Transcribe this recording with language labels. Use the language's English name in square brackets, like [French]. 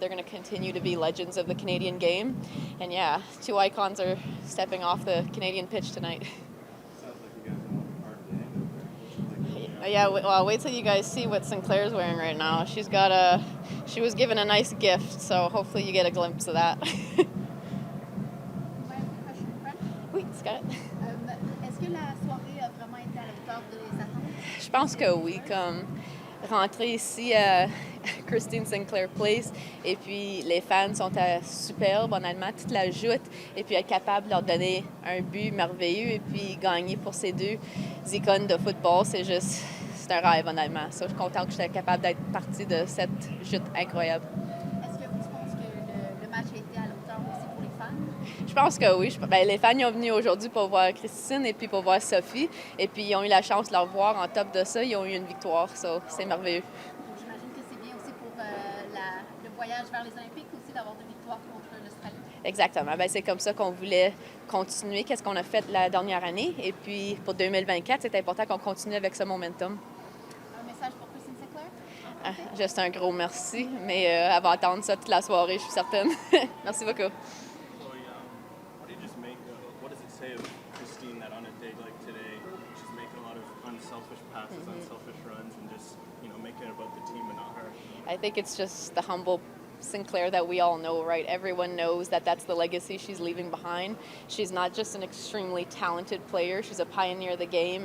[English] They're going to continue to be legends of the Canadian game. And yeah, 2 icons are stepping off the Canadian pitch tonight. Yeah, well, wait till you guys see what Sinclair's wearing right now. She was given a nice gift, so hopefully you get a glimpse of that. [French] Oui, c'est correct. Est-ce que la soirée a vraiment été à la hauteur des attentes? Je pense que oui, comme rentrer ici à Christine Sinclair Place, et puis les fans sont superbes, honnêtement, toute la joute, et puis être capable de leur donner un but merveilleux, et puis gagner pour ces 2 icônes de football, c'est un rêve, honnêtement. So, je suis contente que j'étais capable d'être partie de cette joute incroyable. Est-ce que tu penses que le match a été à la hauteur aussi pour les fans? Je pense que oui. Les fans ils ont venu aujourd'hui pour voir Christine et puis pour voir Sophie. Et puis ils ont eu la chance de la revoir. En top de ça, ils ont eu une victoire. So, c'est merveilleux. J'imagine que c'est bien aussi pour le voyage vers les Olympiques aussi d'avoir deux victoires contre l'Australie. Exactement. Ben, c'est comme ça qu'on voulait continuer. Qu'est-ce qu'on a fait la dernière année. Et puis pour 2024, c'est important qu'on continue avec ce momentum. Un message pour Christine Sinclair? Juste un gros merci. Mais elle va attendre ça toute la soirée, je suis certaine. Merci beaucoup. [English] What do you just make? What does it say of Christine that on a day like today, she's making a lot of unselfish passes, unselfish runs, and just making it about the team and not her? I think it's just the humble Sinclair that we all know, right? Everyone knows that that's the legacy she's leaving behind. She's not just an extremely talented player, she's a pioneer of the game.